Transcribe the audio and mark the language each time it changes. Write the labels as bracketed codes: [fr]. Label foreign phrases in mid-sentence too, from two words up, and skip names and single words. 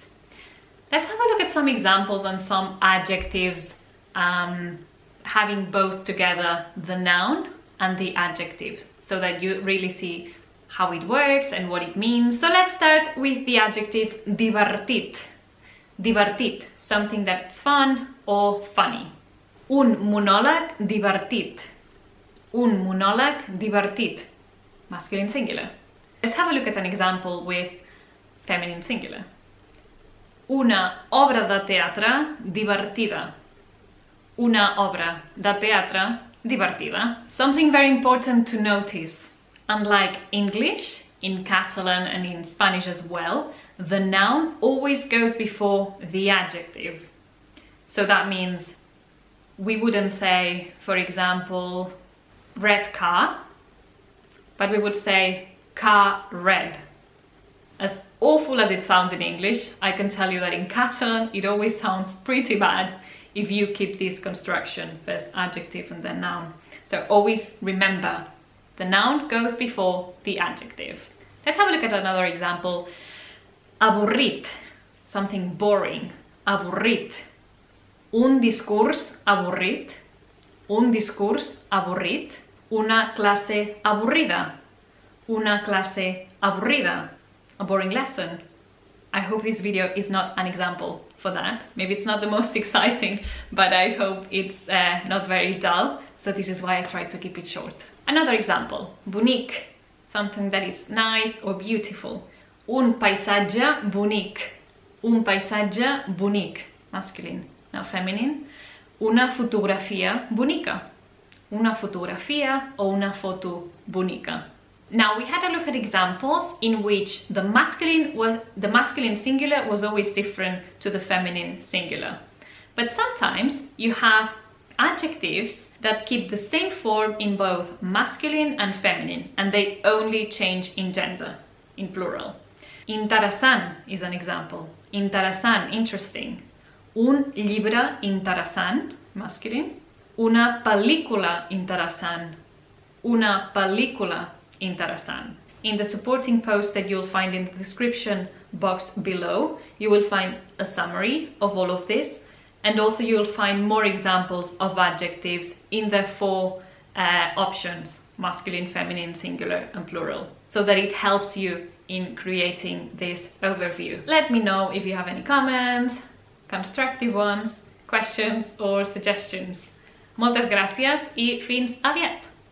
[en] Let's have a look at some examples on some adjectives having both together the noun and the adjective so that you really see how it works and what it means. So let's start with the adjective divertit. Divertit, something that's fun or funny. [ca] Un monòleg divertit. Un monòleg divertit. [en] Masculine singular. Let's have a look at an example with feminine singular. [ca] Una obra de teatre divertida. Una obra de teatre divertida. [en] Something very important to notice. Unlike English, in Catalan and in Spanish as well, the noun always goes before the adjective. So that means we wouldn't say, for example, red car, but we would say car red. As awful as it sounds in English, I can tell you that in Catalan it always sounds pretty bad if you keep this construction, first adjective and then noun. So always remember, the noun goes before the adjective. Let's have a look at another example. Avorrit, something boring. [ca] Avorrit. Un discurs avorrit. Un discurs avorrit. [es] Una clase aburrida. Una clase aburrida. [en] A boring lesson. I hope this video is not an example for that. Maybe it's not the most exciting, but I hope it's not very dull. So this is why I tried to keep it short. Another example. Bonic, something that is nice or beautiful. [ca] Un paisatge bonic. Un paisatge bonic. [en] Masculine. Now feminine. [ca] Una fotografia bonica. Una fotografia o una foto bonica. [en] Now we had a look at examples in which the masculine singular was always different to the feminine singular. But sometimes you have adjectives that keep the same form in both masculine and feminine, and they only change in gender, in plural. Interessant is an example. Interessant, interesting. [ca] Un llibre interessant, masculine. Una pel·lícula interessant, [es] una película [ca] interesant. [en] In the supporting post that you'll find in the description box below, you will find a summary of all of this, and also you'll find more examples of adjectives in the 4 options: masculine, feminine, singular and plural, so that it helps you in creating this overview. Let me know if you have any comments, constructive ones, questions or suggestions. [ca] Moltes gràcies i fins aviat!